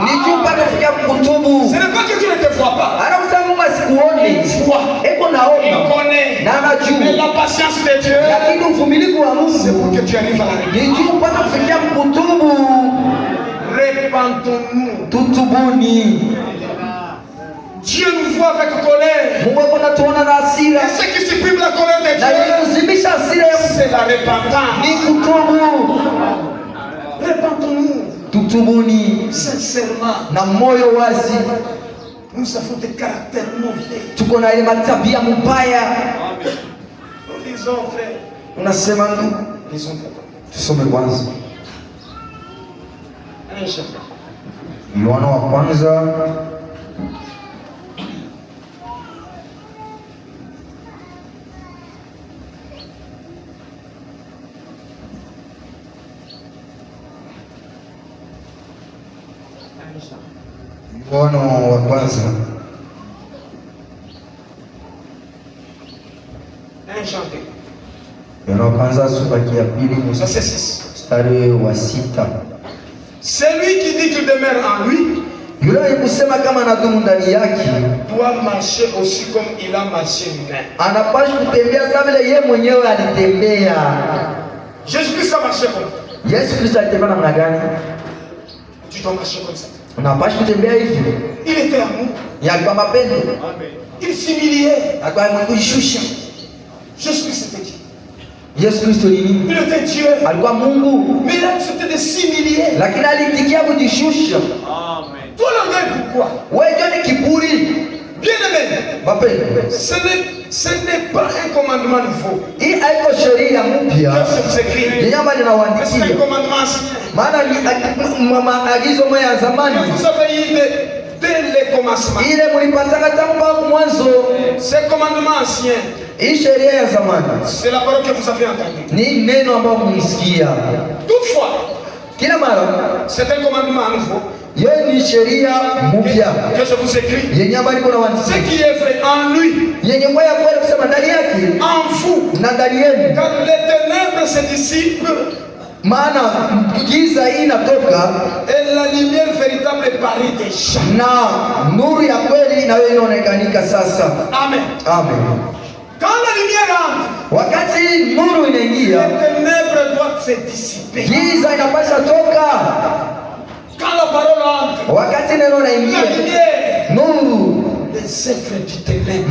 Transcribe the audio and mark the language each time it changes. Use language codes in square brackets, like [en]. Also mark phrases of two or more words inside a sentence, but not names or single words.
[sw] Ni juu mpaka kufika kutubu. [fr] Ce n'est pas que tu ne te vois pas. [sw] Anakusema Mungu asikuone. [fr] Il voit. [sw] Eko [fr] Il [sw] naona. [fr] connaît. [sw] Na anajua. [fr] Mais la patience de Dieu, [sw] Lakini uvumilivu wa [fr] c'est pour [sw] Mungu [fr] que tu arrives à la repentance. [sw] ni juu mpaka kufikia kutubu. [fr] Repentons-nous. [sw] Tutubuni. [fr] Dieu nous voit avec colère. [sw] Mungu yuko anatuona na hasira. [fr] Et ce qui supprime la colère de [sw] Na [fr] Dieu, [sw] kuzimisha hasira ya Mungu [fr] c'est la repentance. [sw] ni kutubu. [fr] Repentons-nous [sw] Tutubuni [fr] sincèrement. [sw] na moyo wazi. [fr] Nous avons des caractères mauvais. [sw] Tuko na ile matabia mbaya. [fr] Nous disons, frère, [sw] Unasema ndugu, [fr] lisons d'abord. [sw] tusome kwanza [fr] Un chapitre. [sw] Yohana wa kwanza Yohana wa kwanza [fr] Un chapitre. [sw] Yohana wa kwanza sura ya pili [fr] Verset 6. [sw] mstari wa 6. [fr] Celui qui dit qu'il demeure en lui [sw] Yule alikusema kama anadumu ndani yake [fr] doit marcher aussi comme il a marché lui-même. [sw] anapaswa kutembea kama vile yeye mwenyewe alitembea. [fr] Jésus-Christ a marché comme ça. [sw] Yesu Kristo alitembea namna gani? [fr] Tu dois marcher comme ça. [sw] Unapaswa kutembea hivi. [fr] Il était amour. [sw] Yalikuwa mapendo. [fr] Il s'humiliait. [sw] Alikuwa anajishusha. [fr] Jésus-Christ était qui? [sw] Yesu Kristo ni nini? [fr] Il était Dieu. [sw] Alikuwa Mungu. [fr] Mais il a accepté de s'humilier. [sw] Lakini alitikia kujishusha. [fr] Tout l'orgueil, pourquoi? [sw] Wewe ndio ni kiburi. [fr] Bien-aimé, [sw] Mapendo. [fr] ce n'est pas un commandement nouveau. [sw] Hii haiko sheria mpya. [fr] Je vous écris. [sw] Yenye ambayo [fr] C'est un [sw] ninawaandikia. [fr] commandement ancien. [sw] Maana ni maagizo moja ya zamani. [fr] Vous avez eu dès le commencement. [sw] Ile mlipataka tangu mwanzo. [fr] Ce commandement ancien, [sw] Hii sheria ya zamani [fr] c'est la parole que vous avez entendue. [sw] ni neno ambalo mlisikia. [fr] Toutefois, [sw] Kila mara [fr] c'est un commandement nouveau [sw] hiyo ni sheria mpya [fr] que je vous écris. [sw] yenye ambayo niko [fr] Ce [sw] nawaandikia. [fr] qui est vrai en lui, [sw] Yenye moja kweli kusema ndani yake [fr] en vous, [sw] na ndani yenu. [fr] car les ténèbres se dissipent [sw] Maana giza hii inatoka [fr] et la lumière véritable paraît déjà. [sw] na nuru ya kweli inayo inaonekanika sasa. Amen. Amen. [fr] Quand la lumière entre, [sw] Wakati nuru [fr] les [sw] inaingia, [fr] ténèbres doivent se dissiper. [sw] giza inapasha toka. [fr] Quand la parole entre, [sw] Wakati neno [fr] la [sw] inaingia, [fr] lumière [sw] nuru [fr] les œuvres du ténèbre,